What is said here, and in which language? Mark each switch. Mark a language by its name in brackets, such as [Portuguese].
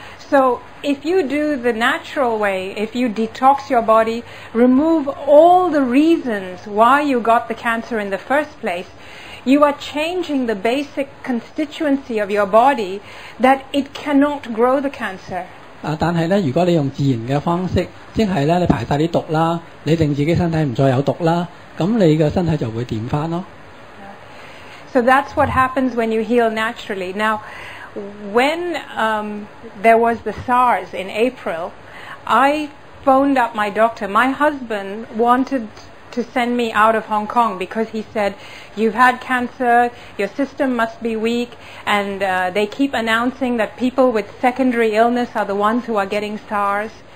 [English] So if you do the natural way, if you detox your body, remove all the reasons why you got the cancer in the first place, you are changing the basic constituency of your body that it cannot grow the cancer. [Cantonese] 但係咧，如果你用自然嘅方式，即係咧你排晒啲毒啦，你令自己身體唔再有毒啦，咁你嘅身體就會掂返咯。 [English] So that's what happens when you heal naturally. Now, when there was the SARS in April, I phoned up my doctor. My husband wanted to send me out of Hong Kong because he said, you've had cancer, your system must be weak, and they keep announcing that people with secondary illness are the ones who are getting SARS.